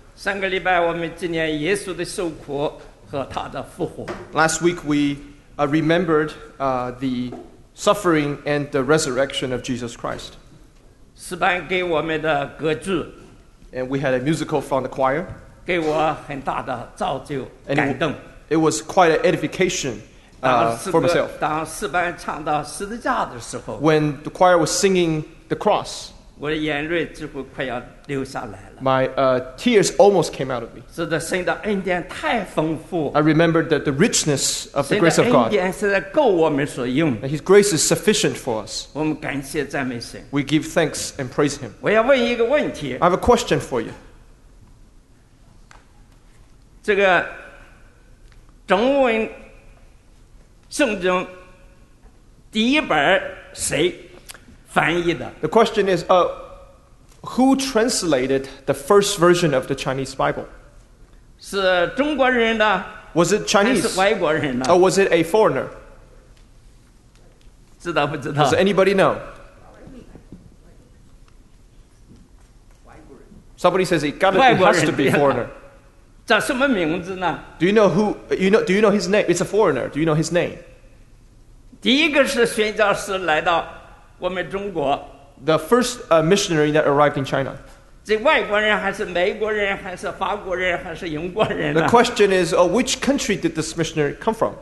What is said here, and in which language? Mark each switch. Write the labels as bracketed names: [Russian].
[Chinese] 上个礼拜 我们纪念 耶稣的受苦和他的复活。 [English] Last week we remembered the suffering and the resurrection of Jesus Christ. [Chinese] 诗班给我们的歌剧。 [English] And we had a musical from the choir. [Chinese] 给我很大的造就感动。 [English] It was quite an edification for myself. [Chinese] 当诗班唱到十字架的时候, [English] when the choir was singing the cross, [Chinese] 我的眼泪几乎快要流下来了。 [English] My tears almost came out of me. [Chinese] 是的，神的恩典太丰富。 [English] I remembered that the richness of the grace of God. [Chinese] 神的恩典是够我们所用。 [English] And His grace is sufficient for us. [Chinese] 我们感谢赞美神。 [English] We give thanks and praise Him. [Chinese] 我要问一个问题。 [English] I have a question for you. [Chinese] 这个 中文 圣经 第一本 谁 翻译的? [English] The question is, who translated the first version of the Chinese Bible? [Chinese] 是中国人呢? [English] Was it Chinese? [Chinese] 还是外国人呢? [English] Or was it a foreigner? [Chinese] 知道不知道? [English] Does anybody know? Somebody says it has to be foreigner. [Chinese] 叫什么名字呢? [English] Do you know do you know his name? It's a foreigner. Do you know his name? [Chinese] 第一个是宣教士来到 [English] The first missionary that arrived in China. [Chinese] 这外国人还是美国人还是法国人还是英国人呢? [English] The question is, which country did this missionary come from?